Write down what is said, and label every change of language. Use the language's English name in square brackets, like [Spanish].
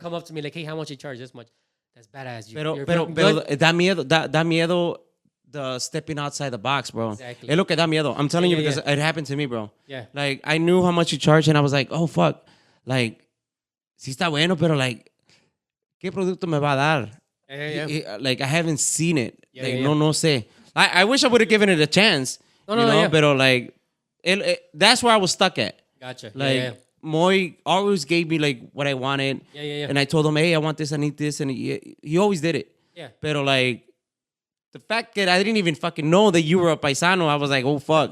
[English] Come up to me like, "Hey, how much you charge? This much." That's badass. [Spanish] Pero da miedo [English] the stepping outside the box, bro. Exactly. [Spanish] Es lo que da miedo. [English] I'm telling you because it happened to me, bro. Yeah. Like, I knew how much you charge and I was like, oh, fuck. [Spanish] Like, sí está bueno, pero like, ¿qué producto me va a dar? [English] Like, I haven't seen it. [Spanish] No sé. [English] I wish I would have given it a chance. No. Pero like, that's where I was stuck at. Gotcha. Like, Moy always gave me like what I wanted. Yeah. And I told him, hey, I want this, I need this. And he always did it. Yeah. Pero like, the fact that I didn't even fucking know that you were a paisano, I was like, oh, fuck.